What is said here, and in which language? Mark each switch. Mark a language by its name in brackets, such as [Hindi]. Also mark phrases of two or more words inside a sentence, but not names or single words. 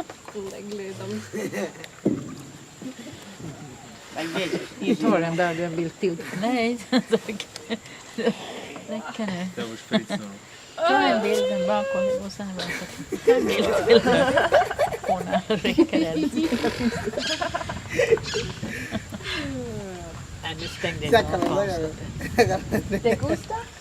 [Swedish] Lägg liden. [English] Like this. [Swedish] Du Easy. tar den där du vill till. Nej, tack. Det räcker nu. Det var skitsnabbt. Ta en bild bakom och sen bara ta en bild till. Hon räcker det. Nej, nu stängde jag Sácalo, av. [Spanish] sácalo. ¿Te gusta?